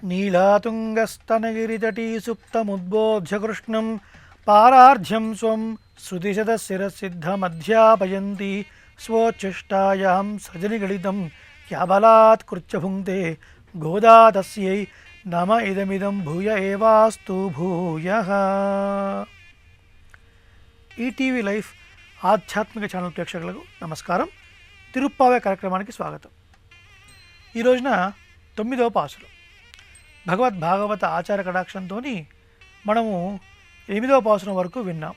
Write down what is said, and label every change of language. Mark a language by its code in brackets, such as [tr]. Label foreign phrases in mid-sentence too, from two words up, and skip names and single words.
[sa] लीलातुङ्गस्तनगिरितटी सुप्तमुद्बोध्य कृष्णं पारार्ध्यं स्वं श्रुतिशतशिरसिद्धमध्यापयन्ती स्वोच्छिष्टायां सजनिगलितं याबलात् कृच्च भुङ्क्ते गोदा तस्यै नम इदमिदं भूय एवास्तु भूयः. [te] ఈటీవీ లైఫ్ ఆధ్యాత్మిక ఛానల్ ప్రేక్షకులకు నమస్కారం. తిరుప్పావే కార్యక్రమానికి స్వాగతం. ఈ రోజున 9వ పాసురం భగవద్భాగవత ఆచార కటాక్షంతో మనము 8వ పాసురం వరకు విన్నాం.